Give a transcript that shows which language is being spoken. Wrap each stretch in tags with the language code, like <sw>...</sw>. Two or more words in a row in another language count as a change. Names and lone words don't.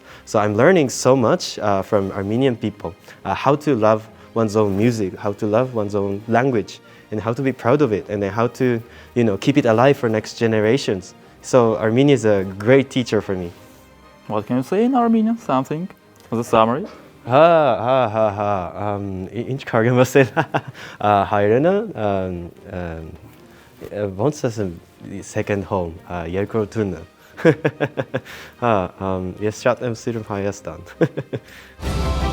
<en>So I'm learning so much from Armenian people, how to love one's own music, how to love one's own language, and how to be proud of it, and then how to keep it alive for next generations. So Armenia is a great teacher for me. What can you say in Armenian? Something as a summary?</en> <hy>Ինչ կարող եմ ասել հայրենը ոնց ասեմ</hy> <en>second home</en> <hy>երկրորդ տունը ես շատ եմ սիրում Հայաստան</hy>